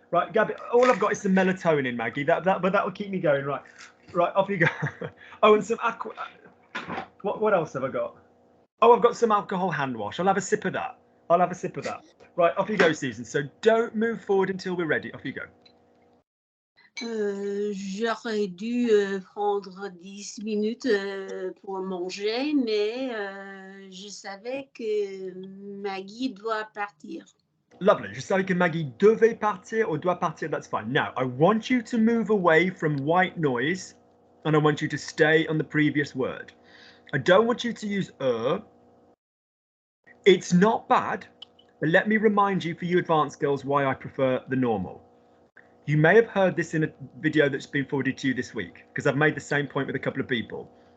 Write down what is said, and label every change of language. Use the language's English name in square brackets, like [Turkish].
[English] Right, Gabby, all I've got is some melatonin, Maggie. But that will keep me going. Right, off you go. Oh, and some aqua. What else have I got? Oh, I've got some alcohol hand wash. I'll have a sip of that. Right, off you go, Susan. So don't move forward until we're ready. Off you go. [French] J'aurais dû prendre 10 minutes pour manger, mais je savais que Maggie doit partir. [English] Lovely. [French] Je savais que Maggie devait partir [English] or [French] doit partir. [English] That's fine. Now, I want you to move away from white noise and I want you to stay on the previous word. I don't want you to use It's not bad, but let me remind you for you advanced girls why I prefer the normal. You may have heard this in a video that's been forwarded to you this week because I've made the same point with a couple of people.